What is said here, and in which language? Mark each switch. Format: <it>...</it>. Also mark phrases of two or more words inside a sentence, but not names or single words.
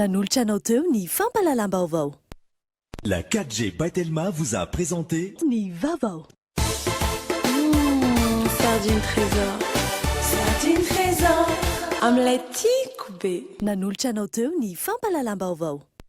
<mg>Nanolotra anao teo ny fampalalam-baovao.</mg> <fr>La 4G Batelma vous a présenté</fr> <mg>Ni Vaovao. Sardine trésor. Sardine trésor.</mg> <fr>Omelette coupée.</fr> <mg>Nanolotra anao teo ny fampalalam-baovao.</mg>